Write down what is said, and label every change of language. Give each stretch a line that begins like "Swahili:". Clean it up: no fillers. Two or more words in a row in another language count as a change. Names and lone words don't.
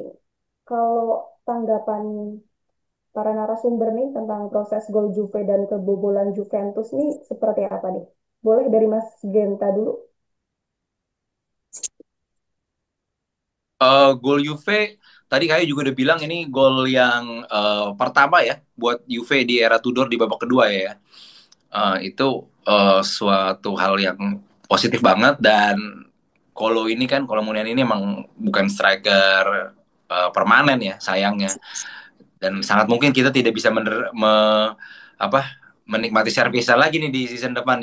Indonesian: Kalau tanggapan para narasumber nih tentang proses gol Juve dan kebobolan Juventus nih seperti apa nih? Boleh dari Mas Genta dulu? gol Juve tadi kayak juga udah bilang ini gol yang pertama ya buat Juve di era Tudor di babak kedua ya. Itu suatu hal yang positif banget. Dan kalau Munian ini emang bukan striker permanen ya sayangnya, dan sangat mungkin kita tidak bisa apa menikmati servisnya lagi nih di season depan.